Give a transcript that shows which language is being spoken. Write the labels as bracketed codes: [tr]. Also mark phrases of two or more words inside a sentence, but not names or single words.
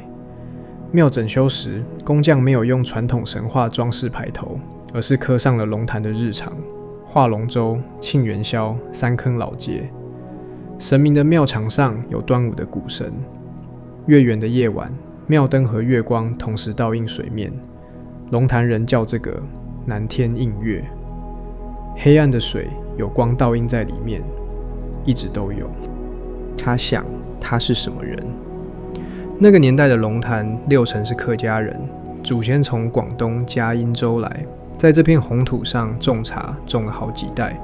[zh] 廟整修時，工匠沒有用傳統神話裝飾牌頭，而是刻上了龍潭的日常：划龍舟、慶元宵、3坑老街。神明的廟牆上有端午的鼓聲。月圓的夜晚，廟燈和月光同時倒映水面。龍潭人叫這個南天映月。黑暗的水有光倒映在裡面，一直都有。他想，他是什麼人？那個年代的龍潭60%是客家人，祖先從廣東嘉蔭州來，在這片紅土上種茶，種了好幾代。